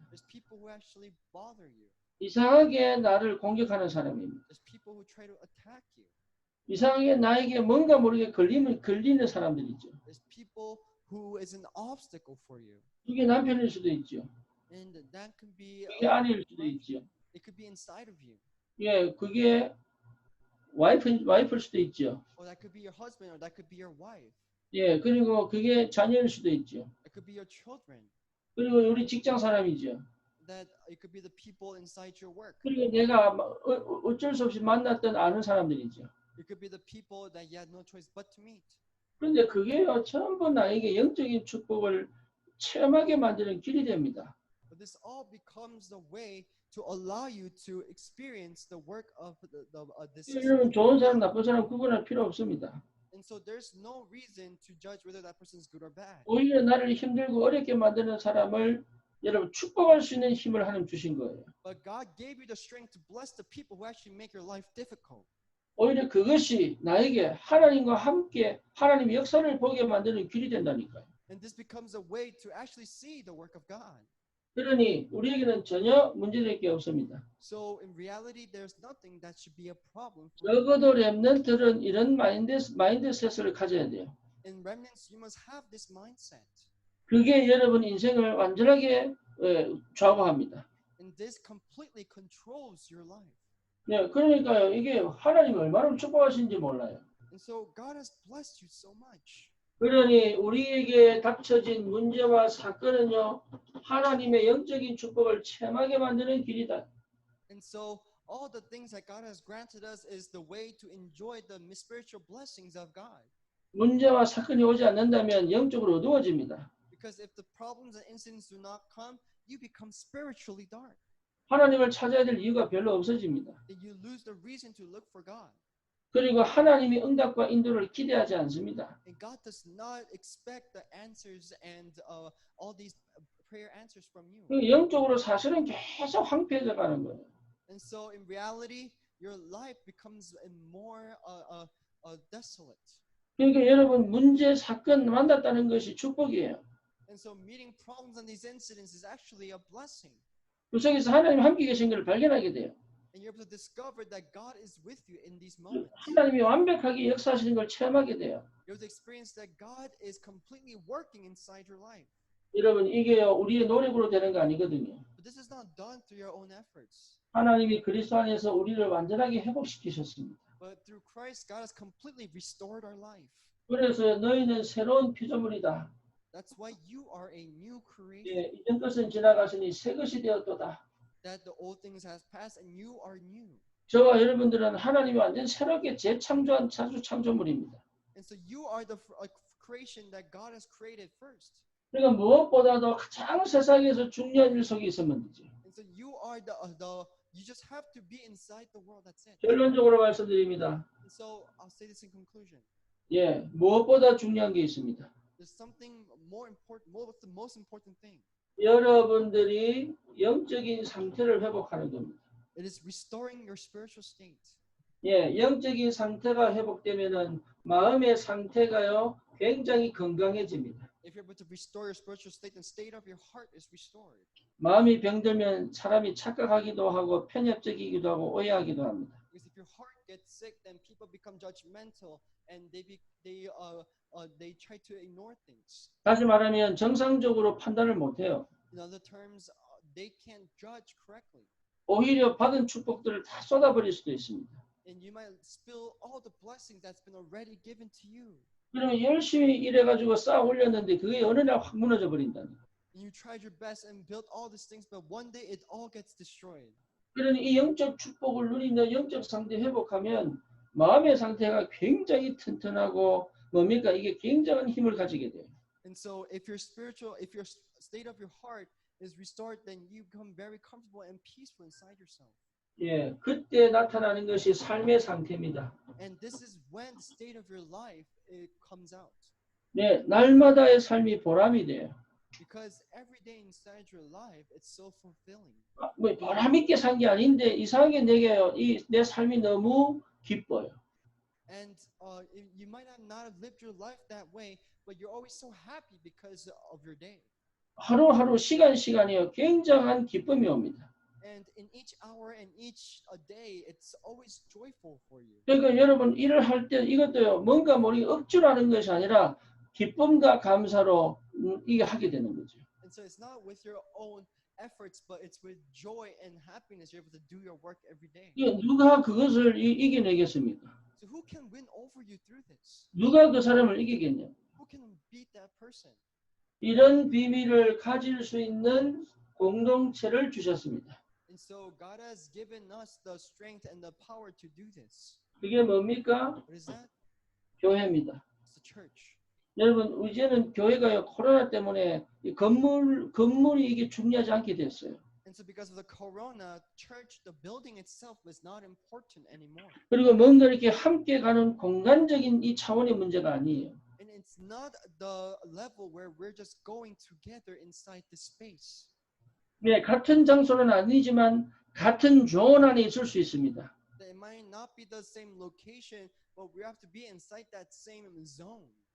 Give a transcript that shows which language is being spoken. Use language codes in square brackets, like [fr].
[en] There's people who actually bother you. [ko] 이상하게 나를 공격하는 사람입니다. [en] There's people who try to attack you. [ko] 이상하게 나에게 뭔가 모르게 걸리는 사람들이죠. [en] There's people who is an obstacle for you. [ko] 이게 남편일 수도 있죠. [en] And that could be [ko] 이게 아내일 수도 있죠. [en] It could be inside of you. [ko] 예, 그게 와이프일 수도 있죠. [en] Or that could be your husband, or that could be your wife. [ko] 예, 그리고 그게 자녀일 수도 있죠. [en] It could be your children. [ko] 그리고 우리 직장 사람이죠. [en] That it could be the people inside your work. [ko] 그리고 내가 어쩔 수 없이 만났던 아는 사람들이죠. [en] It could be the people that you had no choice but to meet. [ko] 그런데 그게요, 전부 나에게 영적인 축복을 체험하게 만드는 길이 됩니다. [en] But this all becomes the way to allow you to experience the work of this. [ko] 여러분 좋은 사람 나쁜 사람 구분할 필요 없습니다. [en] And so there's no reason to judge whether that person is good or bad. [ko] 오히려 나를 힘들고 어렵게 만드는 사람을 여러분 축복할 수 있는 힘을 하나님 주신 거예요. [en] But God gave you the strength to bless the people who actually make your life difficult. [ko] 오히려 그것이 나에게 하나님과 함께 하나님의 역사를 보게 만드는 길이 된다니까요. [en] And this becomes a way to actually see the work of God. [ko] 그러니 우리에게는 전혀 문제될 게 없습니다. [en] So in reality, there's nothing that should be a problem. [ko] 적어도 렘넌트들은 이런 마인드셋을 가져야 돼요. [en] In remnants, you must have this mindset. [ko] 그게 여러분 인생을 완전하게 좌우합니다. [en] And this completely controls your life. [ko] 네, 그러니까요. 이게 하나님이 얼마나 축복하신지 몰라요. [en] And so God has blessed you so much. [ko] 그러니 우리에게 닥쳐진 문제와 사건은요, 하나님의 영적인 축복을 체험하게 만드는 길이다. [en] And so all the things that God has granted us is the way to enjoy the spiritual blessings of God. [ko] 문제와 사건이 오지 않는다면 영적으로 어두워집니다. [en] Because if the problems and incidents do not come, you become spiritually dark. [ko] 하나님을 찾아야 될 이유가 별로 없어집니다. [en] And you lose the reason to look for God. [ko] 그리고 하나님이 응답과 인도를 기대하지 않습니다. [en] And God does not expect the answers and all these prayer answers from you. [ko] 영적으로 사실은 계속 황폐해져 가는 거예요. [en] And so in reality, your life becomes more desolate. [ko] 그러니까 여러분 문제 사건 만났다는 것이 축복이에요. [en] And so meeting problems and these incidents is actually a blessing. [ko] 그 속에서 하나님 함께 계신 것을 발견하게 돼요. [en] And you're able to discover that God is with you in these moments. [ko] 하나님이 완벽하게 역사하시는 걸 체험하게 돼요. [en] You're able to experience that God is completely working inside your life. [ko] 여러분 이게요 우리의 노력으로 되는 거 아니거든요. [en] But this is not done through your own efforts. [ko] 하나님이 그리스도 안에서 우리를 완전하게 회복시키셨습니다. [en] But through Christ, God has completely restored our life. [ko] 그래서 너희는 새로운 피조물이다. [en] That's why you are a new creation. [ko] 예, 이전 것은 지나가시니 새 것이 되었도다. [en] That the old things has passed and you are new. [ko] 저와 여러분들은 하나님이 완전 새롭게 재창조한 창조물입니다. [en] And so you are the creation that God has created first. [ko] 그러니까 무엇보다도 가장 세상에서 중요한 일 속에 있으면 되죠. [en] And so you are you just have to be inside the world. That's it. [ko] 결론적으로 말씀드립니다. [en] And so I'll say this in conclusion. [ko] 예, 무엇보다 중요한 게 있습니다. [en] There's something more important. What's the most important thing? [ko] 여러분들이 영적인 상태를 회복하는 겁니다. [en] It is restoring your spiritual state. [ko] 예, 영적인 상태가 회복되면은 마음의 상태가요 굉장히 건강해집니다. [en] If you're able to restore your spiritual state, the state of your heart is restored. [ko] 마음이 병들면 사람이 착각하기도 하고 편협적이기도 하고 오해하기도 합니다. [en] Because if your heart gets sick, then people become judgmental and they try to ignore things. [ko] 다시 말하면 정상적으로 판단을 못해요. [en] In other terms, they can't judge correctly. [ko] 오히려 받은 축복들을 다 쏟아버릴 수도 있습니다. [en] And you might spill all the blessings that's been already given to you. [ko] 그러면 열심히 일해가지고 쌓아 올렸는데 그게 어느 날 확 무너져 버린다는 거예요. [en] And you tried your best and built all these things, but one day it all gets destroyed. [ko] 그러니 이 영적 축복을 누리는 영적 상태 회복하면 마음의 상태가 굉장히 튼튼하고 뭡니까 이게 굉장한 힘을 가지게 돼요. [en] And so if your state of your heart is restored, then you become very comfortable and peaceful inside yourself. [ko] 예, 그때 나타나는 것이 삶의 상태입니다. [en] And this is when the state of your life it comes out. [ko] 네, 날마다의 삶이 보람이 돼요. [en] Because every day inside your life, it's so fulfilling. [ko] 뭐 보람 있게 산 게 아닌데 이상하게 내게요, 내 삶이 너무 기뻐요. [en] And you might not have lived your life that way, but you're always so happy because of your day. [ko] 하루하루 시간이요 굉장한 기쁨이 옵니다. [en] And in each hour and each day, it's always joyful for you. [ko] 그러니까 여러분 일을 할 때 이것도요 뭔가 모르게 억지로 하는 것이 아니라 기쁨과 감사로 이게 하게 되는 거죠. [en] And so it's not with your own efforts, but it's with joy and happiness you're able to do your work every day. [ko] 누가 그것을 이겨내겠습니까? [en] So who can win over you through this? [ko] 누가 그 사람을 이기겠냐? [en] Who can beat that person? [ko] 이런 비밀을 가질 수 있는 공동체를 주셨습니다. [en] And so God has given us the strength and the power to do this. [ko] 그게 뭡니까? [en] What is that? [ko] 교회입니다. [en] It's the church. [ko] 여러분 이제는 교회가요 코로나 때문에 건물이 이게 중요하지 않게 됐어요. [en] And And so because of the corona, church, the building itself was not important anymore. [ko] 그리고 뭔가 이렇게 함께 가는 공간적인 이 차원의 문제가 아니에요. [en] And it's not the level where we're just going together inside the space. [ko] 네, 같은 장소는 아니지만 같은 존 안에 있을 수 있습니다. [en] It might not be the same location, but we have to be inside that same zone.